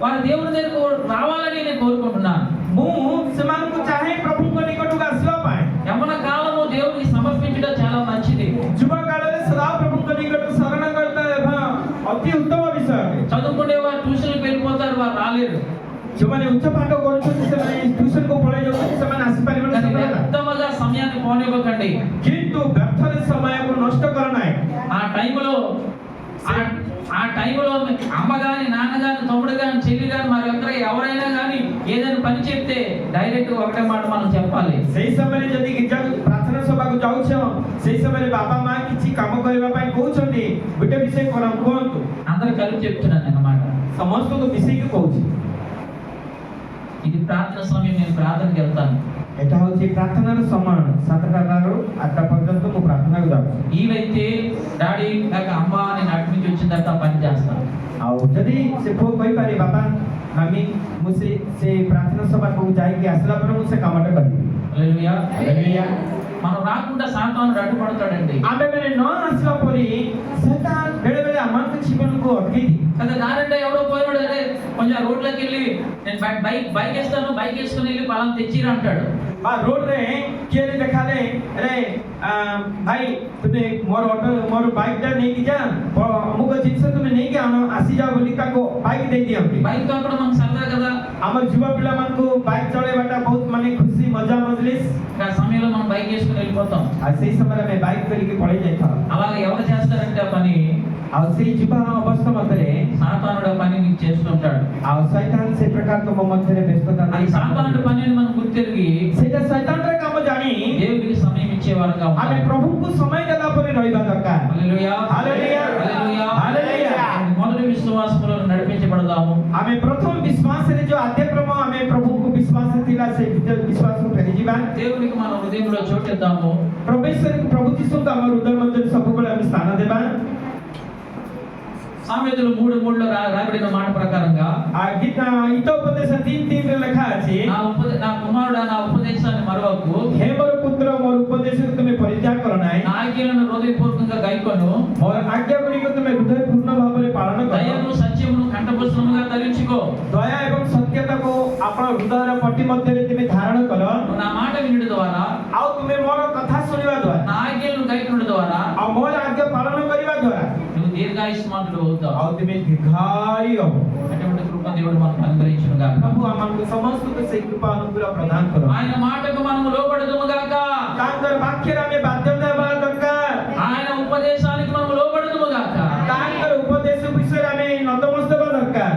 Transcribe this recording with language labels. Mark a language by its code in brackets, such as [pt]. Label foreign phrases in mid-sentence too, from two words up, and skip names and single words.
[te] దేవుని దగ్గరకు రావాలని నేను కోరుకుంటున్నాను. [or] ମୁଁ ସେମାନଙ୍କୁ ଚାହେଁ ପ୍ରଭୁଙ୍କ ନିକଟକୁ ଆସିବା ପାଇଁ। [te] యవ్వన కాలము దేవునికి సమర్పించడం చాలా మంచిది. [or] ଯୁବ କାଳରେ ସଦା ପ୍ରଭୁଙ୍କ ନିକଟକୁ ଶରଣାଗତ ହେବା ଅତି ଉତ୍ତମ ବିଷୟ। [te] చదువుకునే వారు ట్యూషన్కి వెళ్ళిపోతారు, వారు రాలేరు. [or] ଯେଉଁମାନେ ଉଚ୍ଚ ପାଠ କରୁଛନ୍ତି ସେମାନେ ଟ୍ୟୁସନକୁ ପଳେଇ ଯାଉଛନ୍ତି, ସେମାନେ ଆସିପାରିବେନି [te] కానీ [or] ସମୟରେ। [te] వ్యర్థముగా సమయాన్ని పోనివ్వకండి. [or] କିନ୍ତୁ ବ୍ୟର୍ଥରେ ସମୟକୁ ନଷ୍ଟ କର ନାହିଁ। [te] ఆ టైంలో అమ్మ గాని, నాన్న గాని, తమ్ముడు గాని, చెల్లి గాని, మరి ఎవరైనా గాని ఏదైనా పని చెప్తే డైరెక్ట్ ఒకటే మాట మనం చెప్పాలి. [or] ସେଇ ସମୟରେ ଯଦି ଗିର୍ଜାକୁ ପ୍ରାର୍ଥନା ସଭାକୁ ଯାଉଛ, ସେଇ ସମୟରେ ବାପା ମା କିଛି କାମ କରିବା ପାଇଁ କହୁଛନ୍ତି, ଗୋଟେ ବିଷୟ କୁହନ୍ତୁ। [te] అందరు కలిపి చెప్తున్నాను అన్నమాట. [or] ସମସ୍ତଙ୍କୁ ମିଶେଇକି କହୁଛି। [te] ఇది ప్రార్థన సమయం, నేను ప్రార్థనకి వెళ్తాను. [or] ଏଟା ହଉଛି ପ୍ରାର୍ଥନାର ସମୟ। 7ଟାରୁ 8ଟା ପର୍ଯ୍ୟନ୍ତ ମୁଁ ପ୍ରାର୍ଥନାକୁ ଯାଉଛି। [te] వీలైతే డాడీ లేక అమ్మ నేను అటు నుంచి వచ్చిన తర్వాత పని చేస్తాను. [or] ଆଉ ଯଦି ସେ ପୁଅ କହିପାରେ ବାପା ମାମି ମୁଁ ସେ ପ୍ରାର୍ଥନା ସଭାକୁ ଯାଇକି ଆସିଲା ପରେ ମୁଁ ସେ କାମଟା କରିବି। [te] హల్లెలూయా. [or] ହାଲେଲୁୟା। [te] మనం రాకుండా సాతాను అడ్డుపడతాడండి. [or] ଆମେମାନେ ନ ଆସିଲା ପରେ ସେଟା ବେଳେବେଳେ ଆମମାନଙ୍କ ଜୀବନକୁ ଅଟକେଇ ଦିଏ। [te] కదా దారంటే ఎవడో పోయినాడు, అరే కొంచెం రోడ్లోకి వెళ్ళి నేను బైక్ వేస్తాను, బైక్ వేసుకుని వెళ్ళి పలానా తెచ్చిరా అంటాడు. [or] ବା ରୋଡରେ କିଏ ଦେଖାଲେ ଆରେ ଭାଇ ତୁମେ ମୋର ବାଇକଟା ନେଇକି ଯା, ଅମୁକ ଜିନିଷ ତୁମେ ନେଇକି ଆସିଯାଅ ବୋଲି ତାକୁ ବାଇକ ଦେଇ ଦିଅନ୍ତି। [te] బైక్ తోపడం మనకు సరదా కదా. [or] ଆମର ଯୁବ ପିଲାମାନଙ୍କୁ ବାଇକ ଚଳେଇବାଟା ବହୁତ ମାନେ ଖୁସି ମଜା ମଜଲିସ୍। [te] ఆ సమయంలో మనం బైక్ వేసుకుని వెళ్ళిపోతాం. [or] ଆଉ ସେଇ ସମୟରେ ଆମେ ବାଇକ କରିକି ପଳେଇ ଯାଇଥାଉ। [te] అలాగే ఎవరు చేస్తారంటే ఆ పని, [or] ଆଉ ସେଇ ଯୁବ ଅବସ୍ଥା ମଧ୍ୟରେ [te] సాతానుడు ఆ పని నీకు చేస్తుంటాడు. [or] ଆଉ ଶୈତାନ ସେ ପ୍ରକାର ତମ ମଧ୍ୟରେ ବ୍ୟସ୍ତତା [te] అది సాతానుడు పని అని మనం గుర్తిరిగి [or] ସେଇଟା ଶୈତାନର କାମ ଜାଣି [te] దేవుడికి సమయం ఇచ్చేవారుగా [or] ଆମେ [te] ఉండాలి. [or] ପ୍ରଭୁଙ୍କୁ ସମୟ ଦେଲା ପରେ ରହିବା ଦରକାର। [te] హల్లెలూయా. హల్లెలూయా. హల్లెలూయా. హల్లెలూయా. మొదటి విశ్వాసములో నడిపించబడదాము. [or] ଆମେ ପ୍ରଥମ ବିଶ୍ୱାସରେ ଯୋଉ ଆଦ୍ୟକ୍ରମ ଆମେ ପ୍ରଭୁଙ୍କୁ ବିଶ୍ୱାସ ଥିଲା ସେ ବିଶ୍ୱାସକୁ ଫେରିଯିବା। [te] దేవునికి మన హృదయంలో చోటిద్దాము. [or] ପ୍ରଭୁ ଯୀଶୁଙ୍କୁ ଆମ ହୃଦୟ ମଧ୍ୟରେ ସବୁବେଳେ ଆମେ ସ୍ଥାନ ଦେବା। [te] సామెతలు 3:3లో రాయబడిన మాట ప్రకారంగా [or] ହିତୋପଦେଶ 3:3ରେ ଲେଖା ଅଛି, [te] నా కుమారుడా నా ఉపదేశాన్ని మరవకు, [or] ହେ ମୋର ପୁତ୍ର ମୋର ଉପଦେଶକୁ ତୁମେ ପରିତ୍ୟାଗ କର ନାହିଁ, [te] నా ఆజ్ఞలను హృదయపూర్వకంగా గైకొను, [or] ମୋର ଆଜ୍ଞା ଗୁଡ଼ିକୁ ତୁମେ ହୃଦୟପୂର୍ଣ୍ଣ ଭାବରେ ପାଳନ କର, [te] దయను సత్యమును కంఠపుష్పముగా ధరించుకో, [or] ଦୟା ଏବଂ ସତ୍ୟତାକୁ ଆପଣ ହୃଦୟର ପଟି ମଧ୍ୟରେ ତୁମେ ଧାରଣ କର, [te] నువ్వు నా మాట వినుట ద్వారా, [or] ଆଉ ତୁମେ ମୋର କଥା ଶୁଣିବା ଦ୍ୱାରା, [te] నా ఆజ్ఞలను గైకొనుట ద్వారా, [or] ଆଉ ମୋର ଆଜ୍ଞା ପାଳନ କରିବା ଦ୍ୱାରା [te] నువ్వు దీర్ఘాయుష్మానుడు అవుతావు. [or] ଆଉ ତୁମେ ଦୀର୍ଘାୟୁ ହବ। [te] అటువంటి కృప దేవుడు మనకు అనుగ్రహించును గాక. [or] ପ୍ରଭୁ ଆମମାନଙ୍କୁ ସମସ୍ତଙ୍କୁ ସେଇ କୃପା ଅନୁగ్ରହ ପ୍ରଦାନ କର। [te] ఆయన మాటకు మనము లోబడదుము గాక. [or] ତାଙ୍କର ବାକ୍ୟରେ ଆମେ ବାଧ୍ୟତା ହେବା ଦରକାର। [te] ఆయన ఉపదేశానికి మనము లోబడదుము గాక. [or] ତାଙ୍କର ଉପଦେଶ ବିଷୟରେ ଆମେ ନତମସ୍ତ ହେବା ଦରକାର।